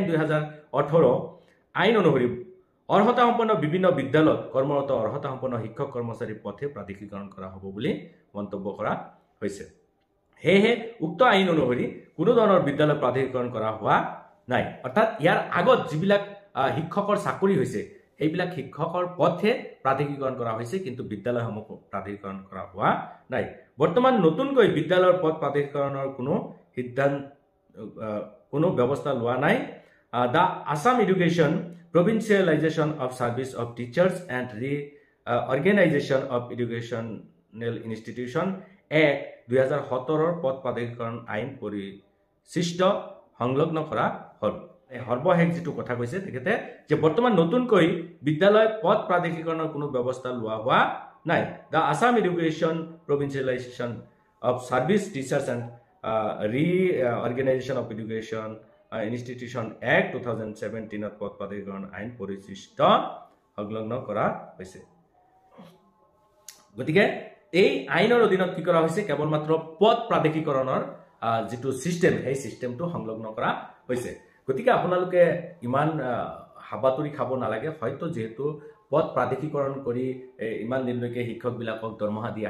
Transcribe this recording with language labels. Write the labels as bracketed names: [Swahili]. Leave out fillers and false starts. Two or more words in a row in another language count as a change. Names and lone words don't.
[Assamese] 2018 আইন অনুসৰি অৰ্হতা সম্পন্ন বিভিন্ন বিদ্যালয়ত কৰ্মৰত অৰ্হতা সম্পন্ন শিক্ষক কৰ্মচাৰীৰ পথে প্ৰাধিকৰণ কৰা হ'ব বুলি মন্তব্য কৰা হৈছে হেহে উক্ত আইন অনুসৰি কোনো ধৰণৰ বিদ্যালয় প্ৰাধিকৰণ কৰা হোৱা নাই অৰ্থাৎ ইয়াৰ আগত যিবিলাক শিক্ষকৰ চাকৰি হৈছে এইবিলাক শিক্ষকৰ পথে প্ৰাধিকৰণ কৰা হৈছে কিন্তু বিদ্যালয়সমূহ প্ৰাধিকৰণ কৰা হোৱা নাই বৰ্তমান নতুনকৈ বিদ্যালয়ৰ পথ প্ৰাধিকৰণৰ কোনো ব্যৱস্থা লোৱা নাই the Assam Education Provincialization of Service of Teachers and Reorganization of Educational Institution Act 2017 পথ প্ৰাধিকৰণ আইন পৰিশিষ্ট সংলগ্ন কৰা হ'ল সৰ্বশেষ যেটো কথা কৈছে তেখেতে যে বৰ্তমান নতুনকৈ বিদ্যালয় পথ প্ৰাধিকৰণৰ কোনো ব্যৱস্থা লোৱা হোৱা নাই the Assam Education Provincialization of Service Teachers and Reorganization of Education Institution Act 2017 পথ প্ৰাধিকৰণ আইন পৰিশিষ্ট সংলগ্ন কৰা হৈছে গতিকে এই আইনৰ অধীনত কি কৰা হৈছে কেৱল মাত্ৰ পথ প্ৰাধিকৰণৰ যেটো সিস্টেম এই সিস্টেমটো সংলগ্ন কৰা হৈছে গতিকে আপোনালোকে ইমান হাবাতুৰি খাব নালাগে হয়তো যেহেতু পথ প্ৰাধিকৰণ কৰি ইমান দিনলৈকে শিক্ষকবিলাকক দৰমহা দি